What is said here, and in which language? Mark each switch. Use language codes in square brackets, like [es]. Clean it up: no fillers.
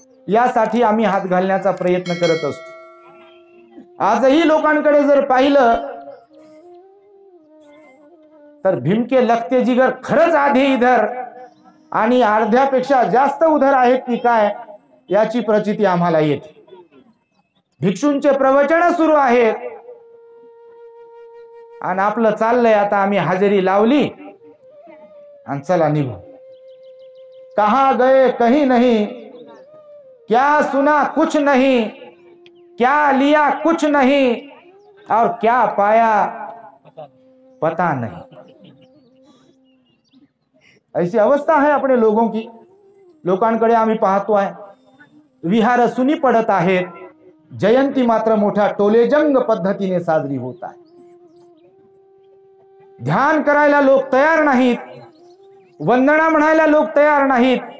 [mr] यासाठी आम्ही हात घालण्याचा प्रयत्न करत असतो. आजही लोकांकडे जर पाहिलं तर भिमके लगते जिगर खरंच आधी इधर आणि अर्ध्यापेक्षा जास्त उधर आहेत की काय याची प्रचिती आम्हाला येते. भिक्षूंचे प्रवचन सुरू आहेत आणि आपलं चाललंय आता आम्ही हजेरी लावली आणि चला निघू. [hi] कहां गए कहीं नहीं, क्या सुना कुछ नहीं, क्या लिया कुछ नहीं और क्या पाया पता नहीं. ऐसी अवस्था है अपने लोगों की. [mr] लोकांकडे आम्ही पाहतो आहे, विहार सुनी पडत आहेत, जयंती मात्र मोठ्या टोलेजंग पद्धतीने साजरी होत आहे. ध्यान करायला लोक तयार नाहीत, वंदना म्हणायला लोक तयार नाहीत.